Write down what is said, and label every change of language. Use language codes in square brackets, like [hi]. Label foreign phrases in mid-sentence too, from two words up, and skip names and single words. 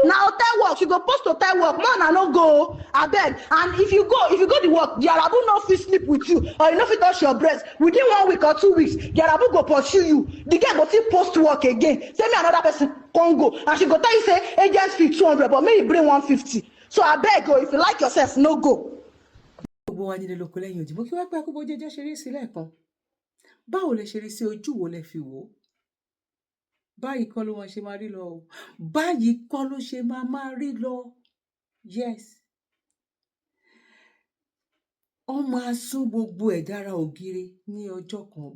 [pcm] Now hotel work, she go post hotel work, man, I no go. Abeg, and if you go the work, the Arabu no fit sleep with you, or you no fit touch your breast. Within 1 week or 2 weeks, the Arabu go pursue you. The girl go still post work again. Say me another person can go, and she go tell you say agents fee 200, but maybe bring 150. So I beg you, if you like yourself, no go. [yo] Gbogbo wa nílé lóko lẹ́yìn òdì mo kí wá pé akóbó jẹjẹ ṣeré sí lẹ́ẹ̀kan. Báwo lẹ ṣe rí sí ojú wo lẹ fi wò? Báyìí kọ́ ló máa ṣe máa rí lọ o. Báyìí kọ́ ló ṣe máa rí lọ. Yes. Wọ́n máa sún gbogbo ẹ̀ dára ògiri ní ọjọ́ kan.